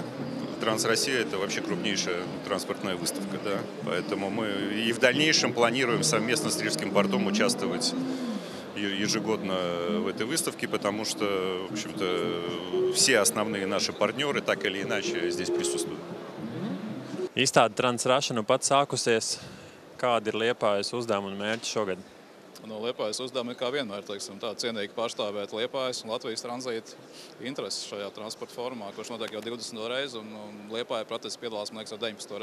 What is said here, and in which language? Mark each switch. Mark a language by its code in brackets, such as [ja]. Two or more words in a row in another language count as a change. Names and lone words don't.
[ru] Трансроссия – это вообще крупнейшая транспортная выставка, да? Поэтому мы и в дальнейшем планируем совместно с Рижским портом участвовать ежегодно в этой выставке, потому что, в общем-то, все основные наши партнеры так или иначе здесь присутствуют. [lv] Izstāde Transrasha nu pat sākusies. Kādi ir Liepājas uzdevumi un mērķi šogad? Liepājas uzdevumi kā vienmēr, cienīgi pārstāvēt Liepājas un Latvijas tranzīta intereses šajā transporta formā, kurš notiek jau 20. reizi, un Liepāja protesti piedalās, man liekas, jau 19.